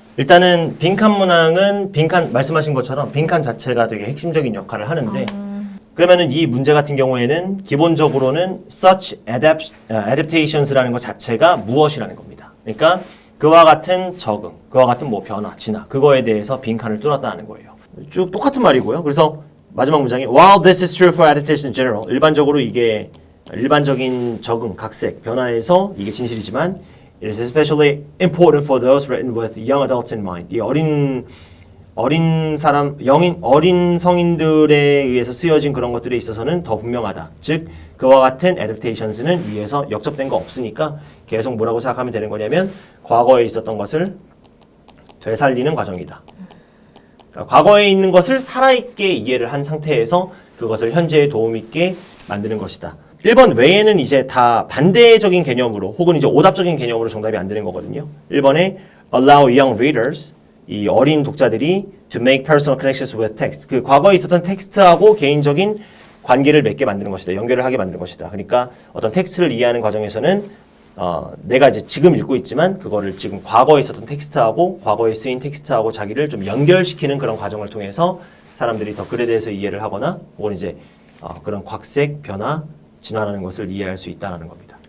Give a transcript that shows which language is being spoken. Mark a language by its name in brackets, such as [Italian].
[Korean] 일단은 빈칸 문항은 빈칸 말씀하신 것처럼 빈칸 자체가 되게 핵심적인 역할을 하는데 그러면은 이 문제 같은 경우에는 기본적으로는 such adaptations라는 것 자체가 무엇이라는 겁니다. 그러니까 그와 같은 적응, 그와 같은 뭐 변화, 진화, 그거에 대해서 빈칸을 뚫었다는 거예요. 쭉 똑같은 말이고요. [English] 그래서 마지막 문장이 While this is true for adaptation in general, [Korean] 일반적으로 이게 일반적인 적응, 각색, 변화에서 이게 진실이지만 [English] It is especially important for those written with young adults in mind. [Korean] 이 어린 성인들에 의해서 쓰여진 그런 것들에 있어서는 더 분명하다. 즉, 그와 같은 adaptations는 위에서 역접된 거 없으니까 계속 뭐라고 생각하면 되는 거냐면 과거에 있었던 것을 되살리는 과정이다. 그러니까 과거에 있는 것을 살아있게 이해를 한 상태에서 그것을 현재에 도움있게 만드는 것이다. 1번 외에는 이제 다 반대적인 개념으로 혹은 이제 오답적인 개념으로 정답이 안 되는 거거든요. [English] 1번에 allow young readers, [Korean] 이 어린 독자들이 [English] to make personal connections with text. [Korean] 그 과거에 있었던 텍스트하고 개인적인 관계를 맺게 만드는 것이다. 연결을 하게 만드는 것이다. 그러니까 어떤 텍스트를 이해하는 과정에서는 내가 이제 지금 읽고 있지만 그거를 지금 과거에 있었던 텍스트하고 과거에 쓰인 텍스트하고 자기를 좀 연결시키는 그런 과정을 통해서 사람들이 더 글에 대해서 이해를 하거나 혹은 이제 그런 곽색, 변화, 진화라는 것을 이해할 수 있다는 겁니다.